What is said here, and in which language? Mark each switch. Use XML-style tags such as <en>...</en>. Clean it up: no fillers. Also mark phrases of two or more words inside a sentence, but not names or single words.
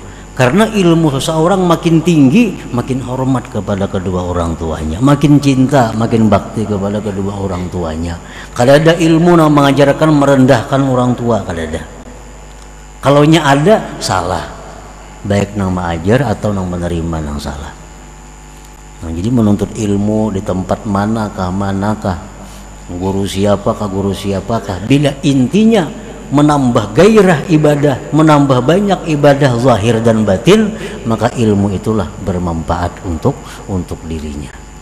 <id>Karena ilmu seseorang makin tinggi, makin hormat kepada kedua orang tuanya, makin cinta, makin bakti kepada kedua orang tuanya.</id> <bjn>Kada ada ilmu yang mengajarkan merendahkan orang tua, kada ada. Kalaunya ada, salah. Baik nang mengajar atau nang menerima nang salah.</bjn> <id>Nah, jadi menuntut ilmu di tempat manakah, guru siapakah, bila intinya menambah gairah ibadah, menambah banyak ibadah zahir dan batin, maka ilmu itulah bermanfaat untuk dirinya.</id>